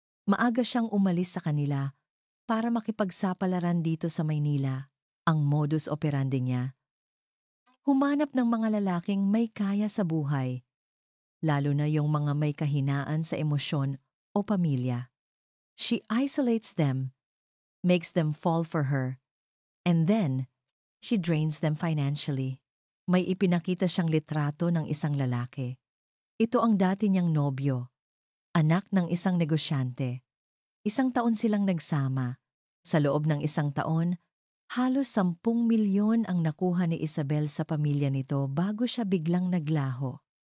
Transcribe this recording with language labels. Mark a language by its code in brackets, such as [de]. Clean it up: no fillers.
[tl] Maaga siyang umalis sa kanila para makipagsapalaran dito sa Maynila. Ang modus operandi niya, humanap ng mga lalaking may kaya sa buhay, lalo na yung mga may kahinaan sa emosyon o pamilya. [en] She isolates them, makes them fall for her, and then she drains them financially. [tl] May ipinakita siyang litrato ng isang lalaki. Ito ang dati niyang nobyo, anak ng isang negosyante. 1 taon silang nagsama. Sa loob ng 1 taon, halos 10 milyon ang nakuha ni Isabel sa pamilya nito bago siya biglang naglaho.